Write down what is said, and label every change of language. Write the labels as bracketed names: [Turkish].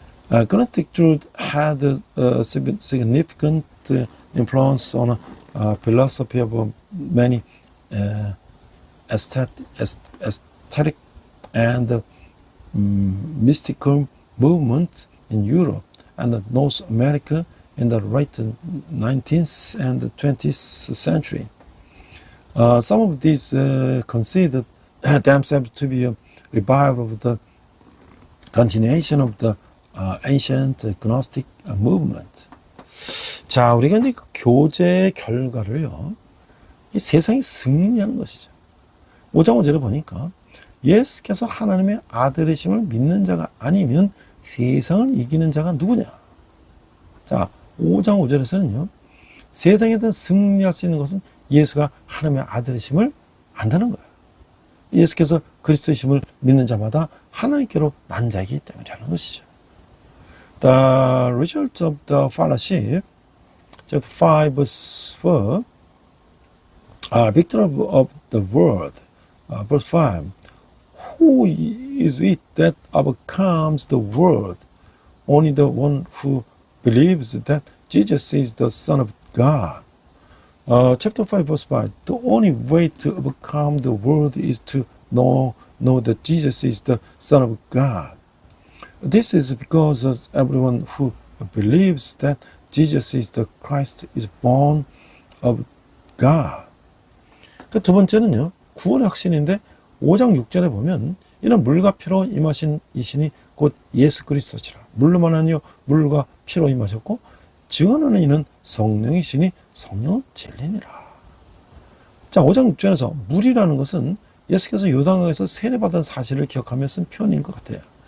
[English] Gnostic truth had a significant influence on philosophy of many aesthetic and mystical movements in Europe and North America in the late 19th and 20th century. Some of these considered themselves to be a revival of the continuation of the ancient Gnostic movement. [Korean] 자, 우리가 이제 그 교제의 결과를요, 이 세상이 승리하는 것이죠. 5장 5절에 보니까 예수께서 하나님의 아들이심을 믿는 자가 아니면 세상을 이기는 자가 누구냐? 자, 5장 5절에서는요, 세상에 대한 승리할 수 있는 것은 예수가 하나님의 아들이심을 안다는 거예요. 예수께서 그리스도이심을 믿는 자마다 하나님께로 난 자이기 때문이라는 것이죠. [English] The result of the fellowship, chapter 5, verse 4, victor of the world, verse 5, who is it that overcomes the world? Only the one who believes that Jesus is the Son of God. Chapter 5, verse 5, the only way to overcome the world is to know that Jesus is the Son of God. This is because everyone who believes that Jesus is the Christ is born of God. [Korean] 그 두 번째는요, 구원의 확신인데 5장 6절에 보면 이는 물과 피로 임하신 이신이 곧 예수 그리스도시라. 물로만 아니요 물과 피로 임하셨고 증언하는 이는 성령이시니 성령은 진리니라. 자, 5장 6절에서 물이라는 것은 예수께서 요단강에서 세례받은 사실을 기억하며 쓴 표현인 것 같아요.